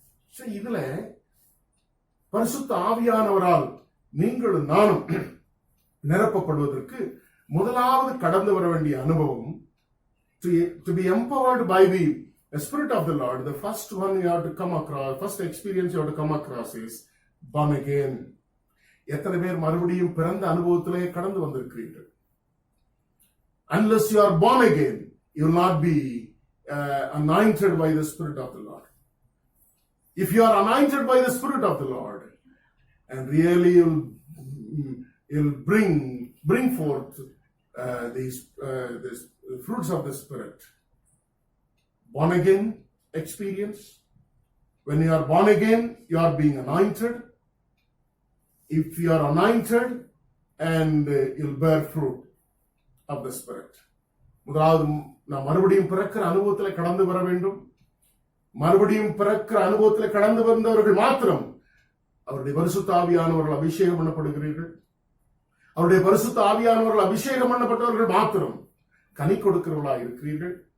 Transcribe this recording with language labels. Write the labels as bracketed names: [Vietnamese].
[Tamil] So இதுல பரிசுத்த ஆவியானவரால் நீங்களும் நானும் நிரப்பப்படுவதற்கு முதலாவது கடந்து வர வேண்டிய அனுபவம், [English] to be empowered by the Spirit of the Lord, the first one you have to come across, first experience you have to come across is born again. [Tamil] எத்தனை பேர் மறுபடியும் பிறந்த அனுபவத்திலே கடந்து வந்திருக்கிறீர்கள்? [English] Unless you are born again, you will not be anointed by the Spirit of the Lord. If you are anointed by the Spirit of the Lord, and really you'll bring forth these fruits of the Spirit. Born again experience. When you are born again, you are being anointed. If you are anointed, and you'll bear fruit of the Spirit. [Tamil] முதலாவது நாம் மறுபடியும் பிறக்கிற அனுபவத்தில் கடந்து வர வேண்டும். மறுபடியும் பிறக்கிற அனுபவத்தில் கடந்து வந்தவர்கள் மாத்திரம் அவருடைய பரிசுத்த ஆவியானவர்கள் அபிஷேகம் பண்ணப்படுகிறீர்கள். அவருடைய பரிசுத்த ஆவியானவர்கள் அபிஷேகம் பண்ணப்பட்டவர்கள் மாத்திரம் கனி கொடுக்கிறவர்களா இருக்கிறீர்கள்.